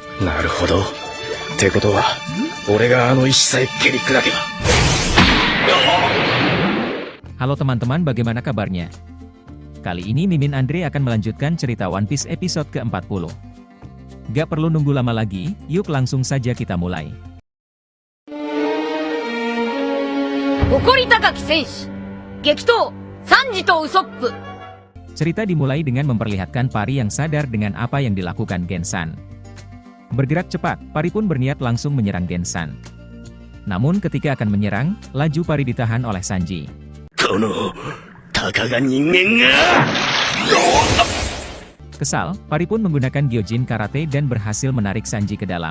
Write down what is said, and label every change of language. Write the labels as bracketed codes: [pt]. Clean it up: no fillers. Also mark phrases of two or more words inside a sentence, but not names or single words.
[ja] なるほど。ってことは、俺があの石さえ蹴り砕けば。 [id] Halo teman-teman, bagaimana kabarnya? Kali ini Mimin Andre akan melanjutkan cerita One Piece episode ke-40. Gak perlu nunggu lama lagi, yuk langsung saja kita mulai. [ja] 誇り高き戦士激闘サンジとウソップ [id] Cerita dimulai dengan memperlihatkan Pari yang sadar dengan apa yang dilakukan Gensan. Bergerak cepat, Pari pun berniat langsung menyerang Gensan. Namun ketika akan menyerang, laju Pari ditahan oleh Sanji. Kesal, Pari pun menggunakan Gyojin Karate dan berhasil menarik Sanji ke dalam.